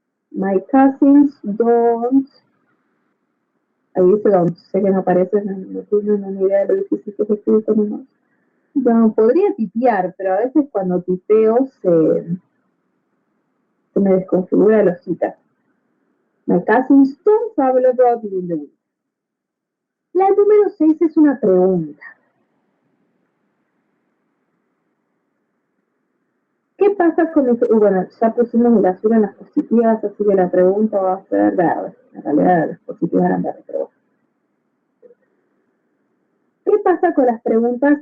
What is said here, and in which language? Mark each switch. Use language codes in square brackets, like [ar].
[en] My cousins don't. [es] Ahí dice [en] don't. [es] Sé que no aparece, no tengo una idea de lo difícil que es escribir con un. Bueno, podría tipear, pero a veces cuando tipeo se me desconfigura la hojita. [en] My cousins don't travel abroad during the week. [es] La número 6 es una pregunta. ¿Qué pasa con eso? Bueno, ya pusimos el azul en las positivas, así que la pregunta va a ser verde. En realidad las positivas eran verdes, pero ¿qué pasa con las preguntas?